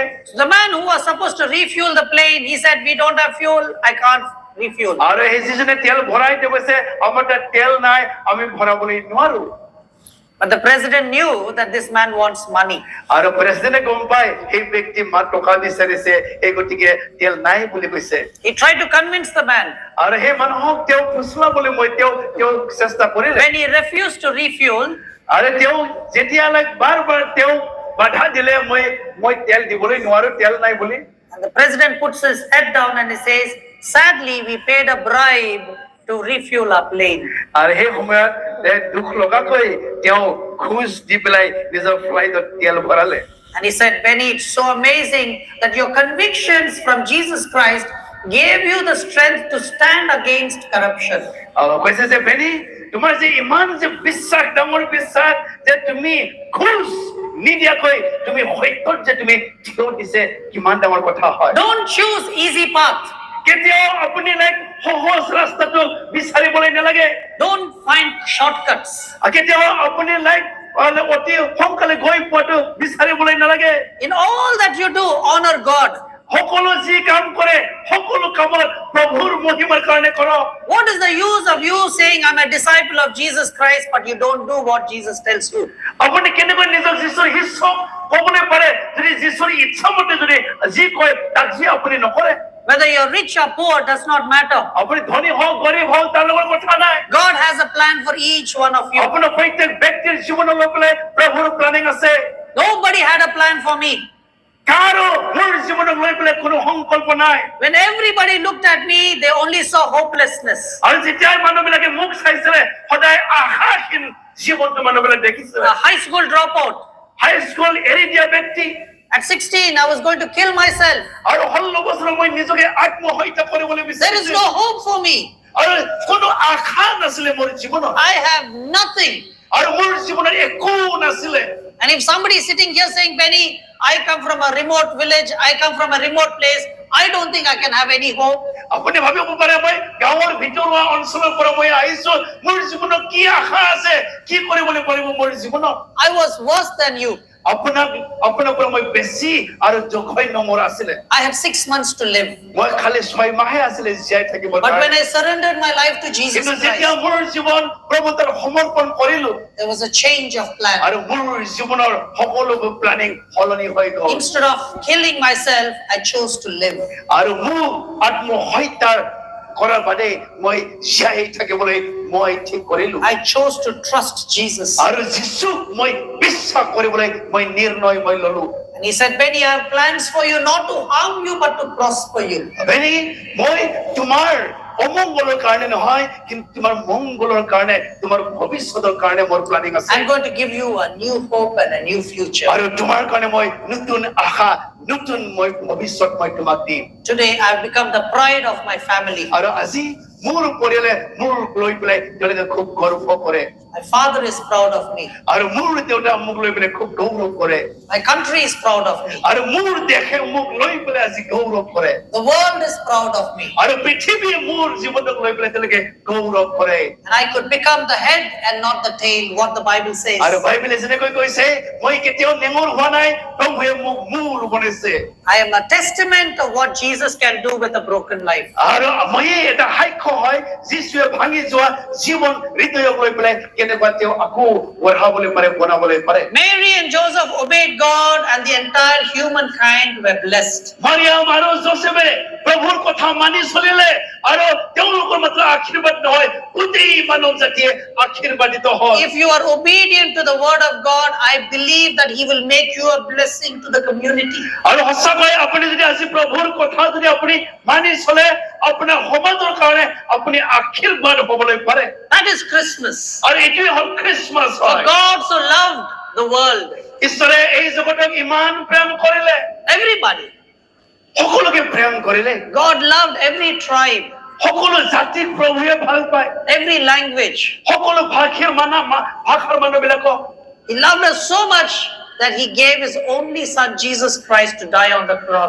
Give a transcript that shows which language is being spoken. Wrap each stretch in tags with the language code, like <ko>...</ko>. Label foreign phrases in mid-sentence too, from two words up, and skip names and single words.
<en>So the man who was supposed to refuel the plane, he said, we don't have fuel, I can't refuel.</en> <as>আৰু সেই যিজনে তেল ভৰাই তেওঁ কৈছে আমাৰ তাত তেল নাই আমি ভৰাবলৈ নোৱাৰো</as> <en>But the president knew that this man wants money.</en> <as>আৰু প্ৰেচিডেণ্টে গম পায় এই ব্যক্তি টকা বিচাৰিছে এই গতিকে তেল নাই বুলি কৈছে</as> <en>He tried to convince the man.</en> <as>আৰু সেই মানুহক তেওঁ ফুচলাবলৈ মই তেওঁ চেষ্টা কৰিলে</as> <en>When he refused to refuel,</en> <as>আৰু তেওঁ যেতিয়া বাৰ তেওঁ বাধা দিলে মই তেল দিবলৈ নোৱাৰো তেল নাই বুলি</as> <en>and the president puts his head down and he says, sadly, we paid a bribe to refuel our plane.</en> <as>আৰু সেই সময়ত দুখ লগাকৈ তেওঁ ঘুষ দি পেলাই নিজৰ ফ্লাইটত তেল ভৰালে</as> <en>And he said, Benny, it's so amazing that your convictions from Jesus Christ gave you the strength to stand against corruption.</en> <as>কৈছে যে বেনি তোমাৰ যে ইমান যে বিশ্বাস ডাঙৰ বিশ্বাস যে তুমি ঘুষ নিদিয়াকৈ তুমি সত্যত যে তুমি থিয় দিছে কিমান ডাঙৰ কথা হয়</as> <en>Don't choose easy path.</en> <as>কেতিয়াও আপুনি সহজ ৰাস্তাটো বিচাৰিবলৈ নালাগে</as> <en>Don't find shortcuts.</en> <as>কেতিয়াও আপুনি অতি সোনকালে গৈ পোৱাটো বিচাৰিবলৈ নালাগে</as> <en>In all that you do, honor God.</en> <as>সকলো যি কাম কৰে সকলো কামত প্ৰভুৰ মহিমাৰ কাৰণে কৰক</as> <en>What is the use of you saying I'm a disciple of Jesus Christ, but you don't do what Jesus tells you?</en> <as>আপুনি কেনেকৈ নিজৰ যীশুৰ শিষ্যক ক'বলৈ পাৰে যদি যীশুৰ ইচ্ছা মতে যদি যি কয় তাক যি আপুনি নকৰে</as> <en>Whether you're rich or poor does not matter.</en> <as>আপুনি ধনী হওক গৰীব হওক তাৰ লগত কথা নাই</as> <en>God has a plan for each one of you.</en> <as>আপোনাৰ প্ৰত্যেক ব্যক্তিৰ জীৱনলৈ পেলাই প্ৰভুৰ প্লেনিং আছে</as> <en>Nobody had a plan for me.</en> <as>কাৰো মোৰ জীৱনক লৈ পেলাই কোনো সংকল্প নাই</as> <en>When everybody looked at me, they only saw hopelessness.</en> <as>আৰু যেতিয়া মানুহবিলাকে মোক চাইছিলে সদায় আশাহীন জীৱনটো মানুহবিলাক দেখিছিলে</as> <en>A high school dropout.</en> <as>হাই স্কুল এৰি দিয়া ব্যক্তি</as> <en>At 16, I was going to kill myself.</en> <as>আৰু 16 বছৰ মই নিজকে আত্মহত্যা কৰিবলৈ</as> <en>There is</en> <as>বিচাৰিছিলো</as> <en>no hope for me.</en> <as>আৰু কোনো আশা নাছিলে মোৰ জীৱনত</as> <en>I have nothing.</en> <as>আৰু মোৰ জীৱনত একো নাছিলে</as> <en>And if somebody is sitting here saying, Benny, I come from a remote village, I come from a remote place, I don't think I can have any hope.</en> <as>আপুনি ভাবিব পাৰে মই গাঁৱৰ ভিতৰুৱা অঞ্চলৰ পৰা মই আহিছো মোৰ জীৱনত কি আশা আছে কি কৰিবলৈ পাৰিব মোৰ জীৱনত</as> <en>I was worse than you.</en> <as>আপোনাৰ পৰা মই বেছি আৰু জঘন্য মোৰ আছিলে</as> <en>I had 6 months to live.</en> <as>মই খালি 6 মাহে আছিলে জীয়াই থাকিব</as> <en>But when I surrendered my life to Jesus</en> <as>কিন্তু যেতিয়া</as> <en>Christ,</en> <as>মোৰ জীৱন প্ৰভু তাত সমৰ্পণ কৰিলো</as> <en>there was a change of plan.</en> <as>আৰু মোৰ জীৱনৰ সকলোবোৰ প্লানিং সলনি হৈ গ'ল</as> <en>Instead of killing myself, I chose to live.</en> <as>আৰু মোক আত্মহত্যাৰ কৰাৰ বাদে মই জীয়াই থাকিবলৈ মই ঠিক কৰিলো</as> <en>I chose to trust Jesus.</en> <as>আৰু যীশুক মই বিশ্বাস কৰিবলৈ মই নিৰ্ণয় মই ললো</as> <en>And he said, Benny, I have plans for you not to harm you, but to prosper you.</en> <as>বেনি মই তোমাৰ অমংগলৰ কাৰণে নহয় কিন্তু তোমাৰ মংগলৰ কাৰণে তোমাৰ ভৱিষ্যতৰ কাৰণে মোৰ প্লানিং আছে</as> <en>I'm going to give you a new hope and a new future.</en> <as>আৰু তোমাৰ কাৰণে মই নতুন আশা নতুন মই ভৱিষ্যত মই তোমাক দিম</as> <en>Today, I have become the pride of my family.</en> <as>আৰু আজি মোৰ পৰিয়ালে মোৰ লৈ পেলাই তেওঁলোকে খুব গৰ্ব কৰে</as> <en>My father is proud of me.</en> <as>আৰু মোৰ দেউতা মোক লৈ পেলাই খুব গৌৰৱ কৰে</as> <en>My country is proud of me.</en> <as>আৰু মোৰ দেশে মোক লৈ পেলাই আজি গৌৰৱ কৰে</as> <en>The world is proud of me.</en> <as>আৰু পৃথিৱীয়ে মোৰ জীৱনক লৈ পেলাই তেওঁলোকে গৌৰৱ কৰে</as> <en>And I could become the head and not the tail, what the Bible says.</en> <as>আৰু বাইবেলে যেনেকৈ কৈছে মই কেতিয়াও নেঙৰ হোৱা নাই প্ৰভুৱে মোক মূৰ বনাইছে</as> <en>I am a testament of what Jesus can do with a broken life.</en> <as>আৰু মই এটা সাক্ষ্য হয় যীশুৱে ভাঙি যোৱা জীৱন হৃদয়ক লৈ পেলাই কেনেকুৱা তেওঁ আকৌ বঢ়াবলৈ পাৰে বনাবলৈ পাৰে</as> <en>Mary and Joseph obeyed God, and the entire humankind were blessed.</en> <as>মাৰিয়াম আৰু যোসেফে প্ৰভুৰ কথা মানি চলিলে আৰু তেওঁলোকৰ মাত্ৰ আশীৰ্বাদ নহয় গোটেই মানৱ জাতিয়ে আশীৰ্বাদিত হ'ল</as> <en>If you are obedient to the word of God, I believe that He will make you a blessing to the community.</en> <as>আৰু সঁচাকৈ আপুনি যদি আজি প্ৰভুৰ কথা যদি আপুনি মানি চলে আপোনাৰ সমাজৰ কাৰণে আপুনি আশীৰ্বাদ হ'বলৈ পাৰে</as> <en>That is Christmas.</en> <as>আৰু এইটোৱে হ'ল খ্ৰীষ্টমাছ</as> <en>For</en> <as>হয়</as> <en>God so loved the world.</en> <as>ঈশ্বৰে এই জগতক ইমান প্ৰেম কৰিলে</as> <en>Everybody.</en> <as>সকলোকে প্ৰেম কৰিলে</as> <en>God loved every tribe,</en> <as>সকলো জাতিক প্ৰভুৱে ভাল পায়</as> <en>every language.</en> <as>সকলো ভাষাৰ মানুহবিলাকক</as> <en>He loved us so much that He gave His only Son, Jesus Christ, to die on the cross.</en>